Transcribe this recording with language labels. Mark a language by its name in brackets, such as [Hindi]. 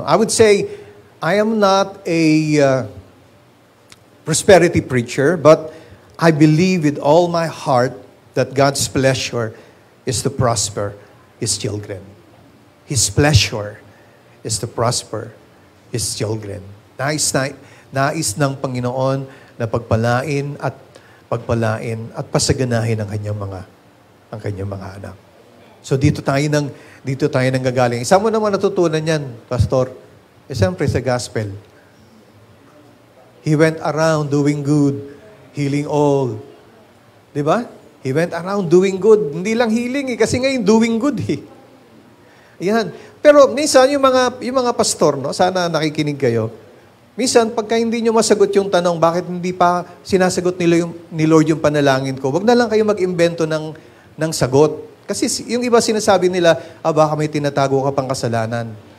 [English] No? I would say I am not a prosperity preacher, but I believe with all my heart that God's pleasure is to prosper His children. His pleasure is to prosper His children. [Filipino] Nais ng Panginoon na pagpalain at pasaganahin ang kanyang mga anak. So dito tayo nang gagaling. Saan mo naman natutunan yan, Pastor? Siyempre sa gospel. [English] He went around doing good, healing all. [Filipino] Di ba? [English] He went around doing good. [Filipino] Hindi lang healing kasi ngayon [English] doing good [Filipino] Yan. Pero minsan yung mga pastor, no, sana nakikinig kayo. Minsan pagka hindi nyo masagot yung tanong, bakit hindi pa sinasagot ni Lord yung panalangin ko? Wag na lang kayo mag-imbento ng sagot. Kasi yung iba sinasabi nila, baka may tinatago ka pang kasalanan.